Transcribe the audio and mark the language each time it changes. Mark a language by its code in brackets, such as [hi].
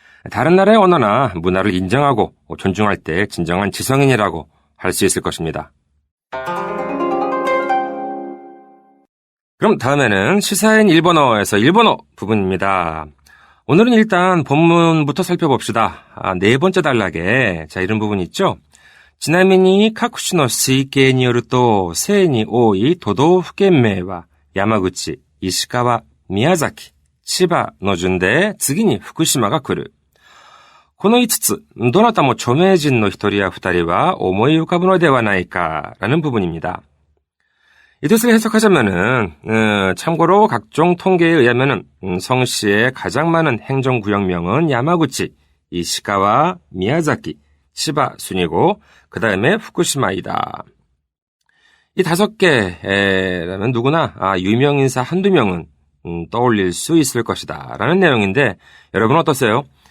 [ko] 다른 나라의 언어나 문화를 인정하고 존중할 때 진정한 지성인이라고 할 수 있을 것입니다. 그럼 다음에는 시사인 일본어에서 일본어 부분입니다. 오늘은 일단 본문부터 살펴봅시다. 네 번째 단락에 이런 부분이 있죠. [ja] ちなみに各種の推計によると正に多い都道府県名は山口、石川、宮崎、千葉の順で次に福島が来る。この5つ、どなたも著名人の1人や2人は思い浮かぶのではないか [ko] 라는 부분입니다. 이 뜻을 해석하자면은 참고로 각종 통계에 의하면은 성씨의 가장 많은 행정구역명은 야마구치, 이시카와, 미야자키, 치바 순이고 그 다음에 후쿠시마이다. 이 5개라면 누구나 유명인사 한두 명은 떠올릴 수 있을 것이다 라는 내용인데 여러분 어떠세요?